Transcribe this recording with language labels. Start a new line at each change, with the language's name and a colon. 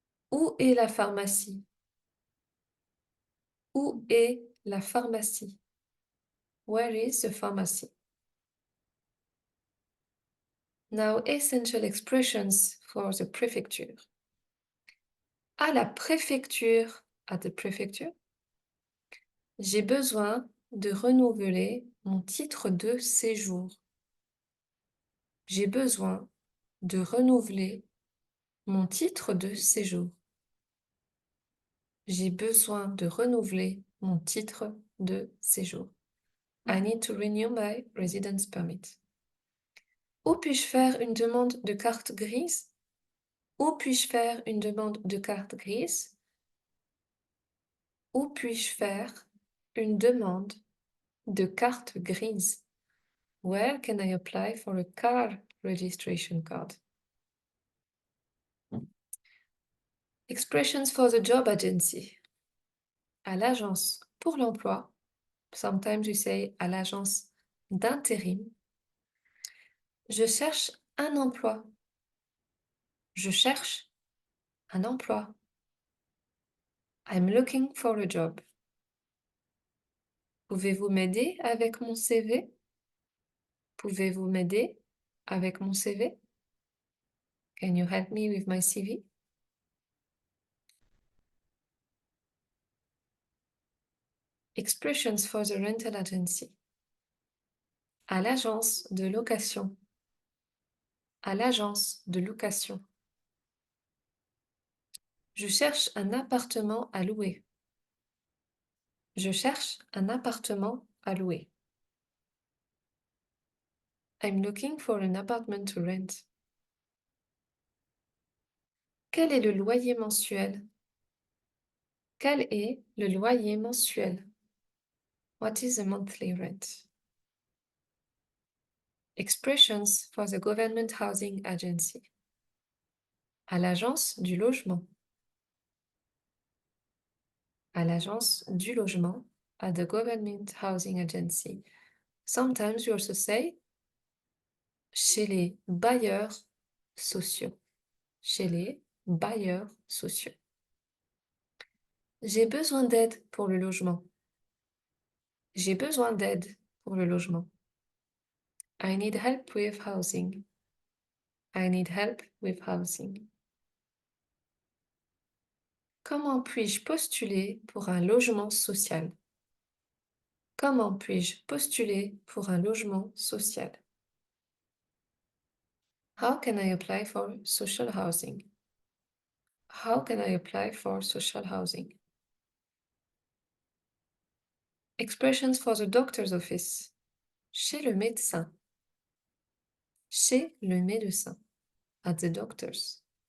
French: Où est la pharmacie? Où est la pharmacie?
English: Where is the pharmacy? Now, essential expressions for the prefecture.
French: À la préfecture,
English: at the prefecture,
French: j'ai besoin de renouveler mon titre de séjour. J'ai besoin de renouveler mon titre de séjour. J'ai besoin de renouveler mon titre de séjour.
English: I need to renew my residence permit.
French: Où puis-je faire une demande de carte grise? Où puis-je faire une demande de carte grise? Où puis-je faire une demande de carte grise?
English: Where can I apply for a car registration card? Expressions for the job agency.
French: À l'agence pour l'emploi.
English: Sometimes you say
French: à l'agence d'intérim. Je cherche un emploi. Je cherche un emploi.
English: I'm looking for a job.
French: Pouvez-vous m'aider avec mon CV? Pouvez-vous m'aider avec mon CV?
English: Can you help me with my CV? Expressions for the rental agency.
French: À l'agence de location. À l'agence de location. Je cherche un appartement à louer. Je cherche un appartement à louer.
English: I'm looking for an apartment to rent.
French: Quel est le loyer mensuel? Quel est le loyer mensuel?
English: What is the monthly rent? Expressions for the government housing agency.
French: À l'agence du logement. À l'agence du logement.
English: At the government housing agency. Sometimes you also say
French: chez les bailleurs sociaux. Chez les bailleurs sociaux. J'ai besoin d'aide pour le logement. J'ai besoin d'aide pour le logement.
English: I need help with housing. I need help with housing.
French: Comment puis-je postuler pour un logement social? Comment puis-je postuler pour un logement social?
English: How can I apply for social housing? How can I apply for social housing? Expressions for the doctor's office.
French: Chez le médecin. Chez le médecin.
English: At the doctor's.